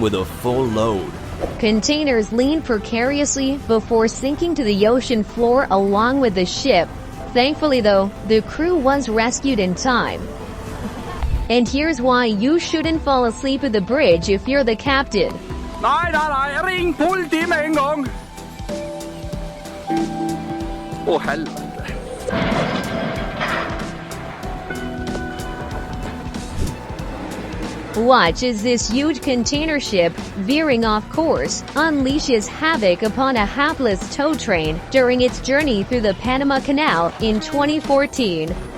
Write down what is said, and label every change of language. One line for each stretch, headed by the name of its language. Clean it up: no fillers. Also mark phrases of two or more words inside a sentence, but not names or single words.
English: with a full load. Containers leaned precariously before sinking to the ocean floor along with the ship. Thankfully though, the crew was rescued in time. And here's why you shouldn't fall asleep at the bridge if you're the captain.
Norwegian: Ring politiet med en gang! Å, helvete.
English: Watch as this huge container ship, veering off course, unleashes havoc upon a hapless tow train during its journey through the Panama Canal in 2014.